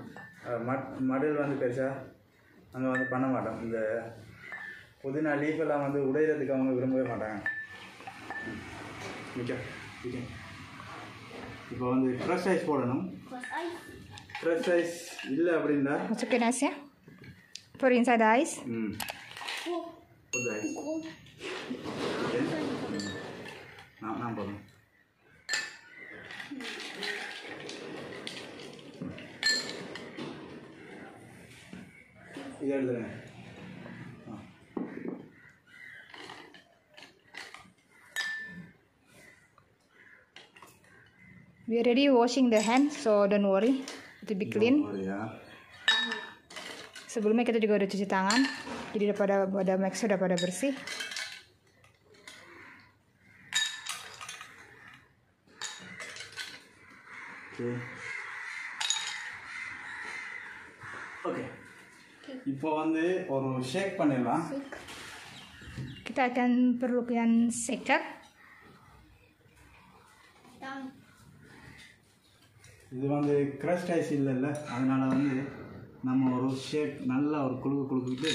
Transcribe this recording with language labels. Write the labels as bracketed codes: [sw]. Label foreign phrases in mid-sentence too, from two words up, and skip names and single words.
[ta] மடில் வந்து பெருசாக அங்கே வந்து பண்ண மாட்டோம். இந்த புதினா லீஃபெல்லாம் வந்து உடையிறதுக்கு அவங்க விரும்பவே மாட்டாங்க. மிக்கா இப்போ வந்து [en] fresh ice [ta] போடணும். [en] fresh ice [ta] இல்லை அப்படின்னா [id] masukin ice ya. [en] Pour inside the ice. Put the ice. Okay. [ta] நான் போடுறேன். இது எழுதுறேன். [en] We are already washing the hands, so don't worry, it will be clean. [id] Sebelumnya kita juga udah cuci tangan, jadi pada [en] make sure [id] udah pada bersih. Oke. [ta] இப்போ வந்து ஒரு ஷேக் பண்ணிடலாம். [id] Kita akan perlukan shaker. [ta] இது வந்து [en] crushed ice [ta] இல்லைல்ல, அதனால வந்து நம்ம ஒரு ஷேக் நல்லா ஒரு குழுக்கிட்டு